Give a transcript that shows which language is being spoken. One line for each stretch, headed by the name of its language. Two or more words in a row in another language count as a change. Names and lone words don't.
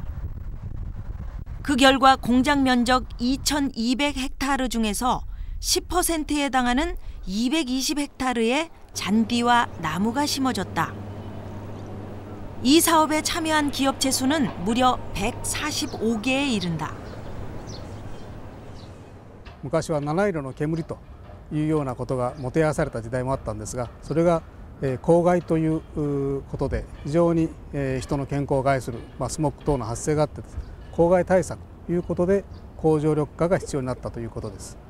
Korean: 그 결과 공장 면적 2,200헥타르 중에서 10%에 해당하는 220헥타르의 잔디와 나무가 심어졌다. 이 사업에 참여한 기업체 수는 무려 145개에 이른다.
Japanese: 昔は七色の煙というようなことがもてあされた時代もあったんですが、それが公害ということで非常に人の健康を害するスモッグ等の発生があって、公害対策ということで工場緑化が必要になったということです。